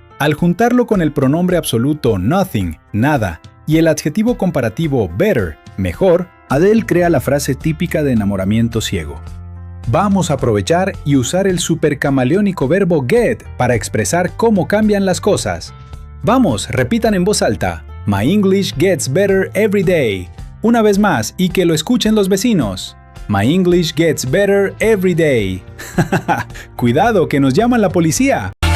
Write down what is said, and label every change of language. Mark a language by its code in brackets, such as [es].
[es] Al juntarlo con el pronombre absoluto nothing, nada, y el adjetivo comparativo better, mejor, Adele crea la frase típica de enamoramiento ciego. vamos a aprovechar y usar el supercamaleónico verbo get para expresar cómo cambian las cosas. Vamos, repitan en voz alta. [en] My English gets better every day. [es] Una vez más, y que lo escuchen los vecinos. [en] My English gets better every day. [es] Cuidado, que nos llaman la policía.